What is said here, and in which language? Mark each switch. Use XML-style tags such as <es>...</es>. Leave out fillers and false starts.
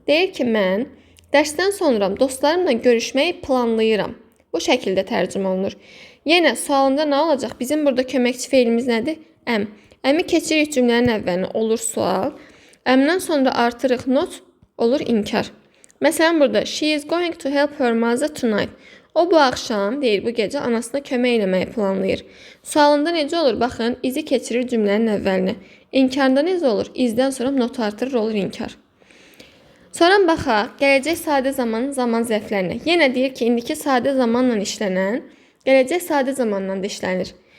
<az>Deyir ki, mən dərsdən sonra dostlarımla görüşməyi planlayıram. Bu şəkildə tərcümə olunur. Yenə sualında nə olacaq? Bizim burada köməkçi feilimiz nədir? Am. Əmi keçirik cümlənin əvvəlinə, olur sual. Əmdən sonra artırıq not, olur inkar.</az> <en>Məsələn, burada she is going to help her mother tonight.</en> <az>O bu axşam, deyir, bu gecə anasına kömək eləməyi planlayır. Sualında necə olur? Baxın, izi keçirir cümlənin əvvəlinə. İnkarda necə olur? İzdən sonra not artırır, olur inkar. Sonra baxaq, gələcək sadə zamanın zaman zərflərinə. Yenə deyir ki, indiki sadə zamanla işlənən, gələcək sadə zamanla da işlənir.</az>